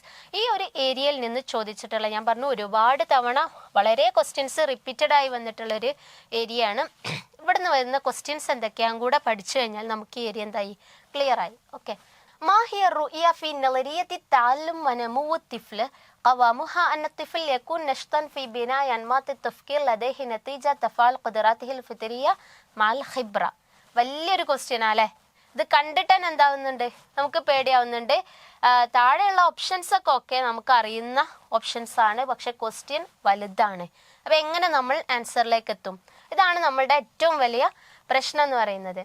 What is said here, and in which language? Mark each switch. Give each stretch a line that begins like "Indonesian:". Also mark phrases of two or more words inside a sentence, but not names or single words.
Malayalam: ഈ ഒരു ഏരിയയിൽ നിന്ന് ചോദിച്ചിട്ടുള്ള, ഞാൻ പറഞ്ഞു ഒരുപാട് തവണ വളരെ
English: questions repeated
Malayalam: ആയി വന്നിട്ടുള്ളൊരു ഏരിയയാണ്. ഇവിടുന്ന് വരുന്ന ക്വസ്റ്റ്യൻസ് എന്തൊക്കെയാണെന്ന് കൂടെ പഠിച്ചു കഴിഞ്ഞാൽ നമുക്ക് ഈ ഏരിയ എന്തായി, ക്ലിയർ ആയി.
Arabic: ഓക്കെ. ما هي رؤية في نظرية تعلم ونمو طفل قوامها أن الطفل يكون نشطا في بناء أنماط التفكير لديه نتيجة تفاعل قدراته الفطرية مع الخبرة.
Malayalam: വലിയൊരു ക്വസ്റ്റ്യൻ അല്ലേ ഇത്. കണ്ടിട്ട് തന്നെ എന്താവുന്നുണ്ട്, നമുക്ക് പേടിയാവുന്നുണ്ട്. താഴെയുള്ള ഓപ്ഷൻസ് ഒക്കെ നമുക്ക് അറിയുന്ന ഓപ്ഷൻസ് ആണ്, പക്ഷെ ക്വസ്റ്റ്യൻ വലുതാണ്. അപ്പം എങ്ങനെ നമ്മൾ ആൻസറിലേക്ക് എത്തും? ഇതാണ് നമ്മളുടെ ഏറ്റവും വലിയ പ്രശ്നം എന്ന് പറയുന്നത്.